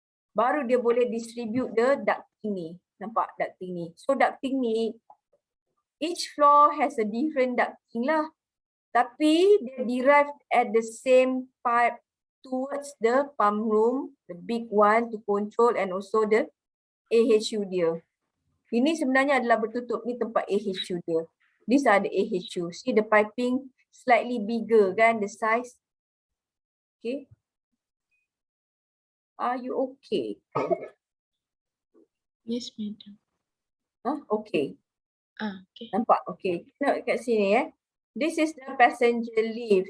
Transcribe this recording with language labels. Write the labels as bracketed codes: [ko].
[ms] Baru dia boleh [en] distribute the [ms] ducting ni. Nampak ducting ni. [en] So ducting ni, each floor has a different ducting lah. [ms] Tapi dia [en] derived at the same pipe towards the pump room, the big one to control and also the AHU dia. [ms] Ini sebenarnya adalah bertutup, ni tempat AHU dia. [en] These are the AHU. See the piping slightly bigger kan, the size. Okay. Are you okay? Yes, madam. Okay. Okay. [ms] Nampak? Okay. Tengok kat sini [en] This is the passenger lift.